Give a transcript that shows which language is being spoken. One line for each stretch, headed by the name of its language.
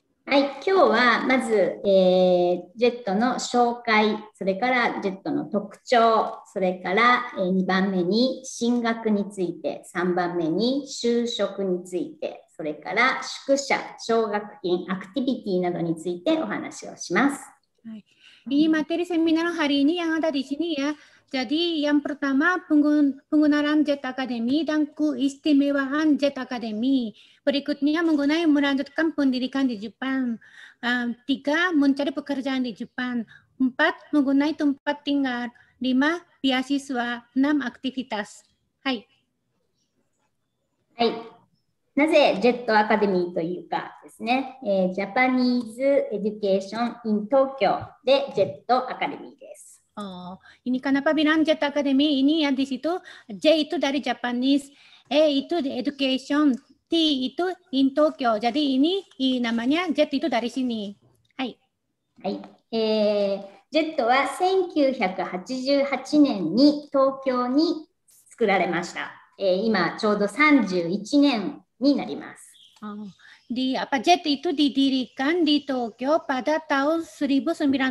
Japanese: はい、今日はまず、JET の紹介、それから JET の特徴、それから、2番目に進学について、3番目に就職について、それから宿舎、奨学金、アクティビティなどについてお話をします。
Indonesian: Ini materi seminar hari ini yang ada di sini ya. Jadi yang pertama penggunaan JET Academy dan keistimewaan JET Academy. Berikutnya melanjutkan pendidikan di Jepang. 3. Mencari pekerjaan di Jepang. 4. Menggunakan tempat tinggal. 5. Beasiswa. 6. Aktivitas. はい。はい。
Japanese: なぜ JET Academy というかですね、Japanese Education in Tokyo で JET Academy です。
Indonesian: Oh, ini kenapa bilang JET Academy ini ya di situ J itu dari Japanese, E itu di education, T itu in Tokyo. Jadi ini namanya JET itu dari sini. Hai. はい。
Japanese: JET は1988年に東京に作られました。今ちょうど31年になります。
Indonesian: JET itu didirikan di Tokyo pada tahun 1982.